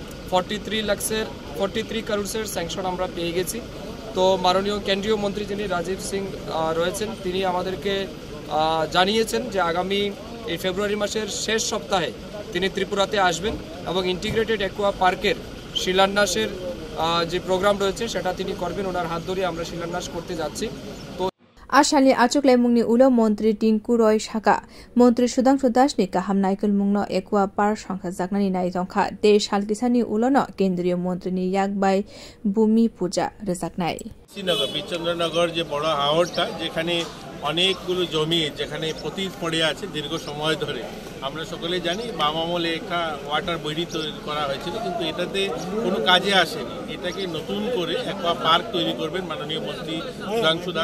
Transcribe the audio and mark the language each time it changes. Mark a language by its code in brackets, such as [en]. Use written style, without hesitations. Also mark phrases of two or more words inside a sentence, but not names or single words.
[bn] 43 কারোর্সের স্যাংশন আমরা পেয়ে গেছি তো মাননীয় কেন্দ্রীয় মন্ত্রী যিনি রাজীব সিং রয়েছেন তিনি আমাদেরকে জানিয়েছেন যে আগামী এই ফেব্রুয়ারি মাসের শেষ সপ্তাহে তিনি ত্রিপুরাতে আসবেন এবং [en] integrated aqua park [bn] শিলান্যাসের যে প্রোগ্রাম রয়েছে সেটা তিনি করবেন ওনার হাত ধরে আমরা শিলান্যাস করতে যাচ্ছি [trp] Ashali Achuklai Mungni Ulo Montri Tinku Roy Shaka, Montri Sudhanshu Das ni kaham naikul mungno [en] Aqua Park [trp] songkhajakna ni nai tongkha Desh Halkisani Ulono Kendriya Montri ni Yakbai Bumi Puja rejaknai. [bn] শ্রীনগর বিচন্দ্রনগর যে বড় হাওরটা যেখানে অনেকগুলো জমি যেখানে পতিত পড়ে আছে দীর্ঘ সময় ধরে আমরা সকলে জানি বাম আমলে একটা [en] water body [bn] তৈরি করা হয়েছিল কিন্তু এটাতে কোনো কাজে আসেনি এটাকে নতুন করে [en] aqua park [bn] তৈরি করবেন মাননীয় মন্ত্রী সুধাংশু দাস